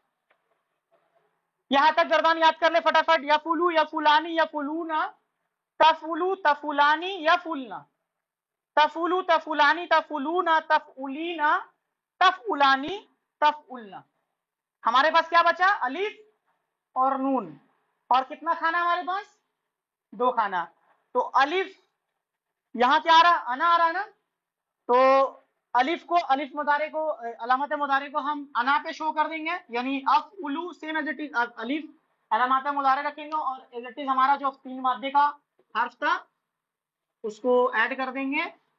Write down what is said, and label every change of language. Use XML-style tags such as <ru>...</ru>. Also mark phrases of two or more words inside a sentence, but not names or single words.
<ur>یہاں تک گردان یاد کر لے فٹافٹ.</ur> <ar>یفعلو, یفعلانی, یفعلونا, تفعلو, تفعلانی, یفعلنا, تفعلو, تفعلانی, تفعلونا, تفعلینا, تفعلانی, تفعلنا.</ar> <ur>ہمارے پاس کیا بچا, الف اور نون, اور کتنا کھانا ہمارے پاس, 2 کھانا. تو الف یہاں کیا آ رہا, انا آ رہا ہے نا, تو الف کو, الف مضارع کو, علامت مضارع کو ہم انا پہ شو کر دیں گے, یعنی افعلو</ur> <en>same as it is,</en> <ur>الف علامات مضارع رکھیں گے, اور</ur> <en>as it is</en> <ur>ہمارا جو 3 مادے کا حرف تھا اس کو ایڈ کر دیں گے</ur>